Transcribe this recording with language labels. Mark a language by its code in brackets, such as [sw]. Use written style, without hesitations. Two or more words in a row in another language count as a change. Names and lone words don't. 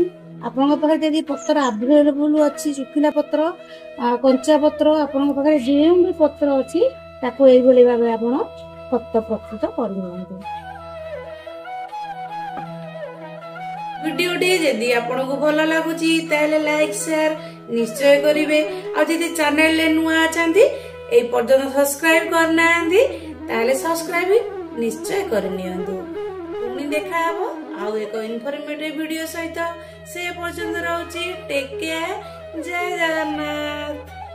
[or] ଆପଣଙ୍କ ପାଖରେ ଯଦି ପତ୍ର ଆଭେଲେବୁଲ ଅଛି, ଶୁଖିଲା ପତ୍ର, କଞ୍ଚା ପତ୍ର, ଆପଣଙ୍କ ପାଖରେ ଯେଉଁ ବି ପତ୍ର ଅଛି ତାକୁ ଏଇଭଳି ଭାବେ ଆପଣ ଖତ ପ୍ରସ୍ତୁତ କରିନିଅନ୍ତୁ। ଭିଡିଓଟି ଯଦି ଆପଣଙ୍କୁ ଭଲ ଲାଗୁଛି ତାହେଲେ [en] like share [or] ନିଶ୍ଚୟ କରିବେ। ଆଉ ଯଦି ଚ୍ୟାନେଲରେ ନୂଆ ଅଛନ୍ତି, ଏଇ ପର୍ଯ୍ୟନ୍ତ ସବସ୍କ୍ରାଇବ କରିନାହାନ୍ତି ତାହେଲେ ସବସ୍କ୍ରାଇବ ନିଶ୍ଚୟ କରିନିଅନ୍ତୁ। পুଣି ଦେଖା ହବ ଆଉ ଏକ [en] informative video [or] ସହିତ। ସେ ପର୍ଯ୍ୟନ୍ତ ରହୁଛି, [en] take care, [or] ଜୟ ଜଗନ୍ନାଥ।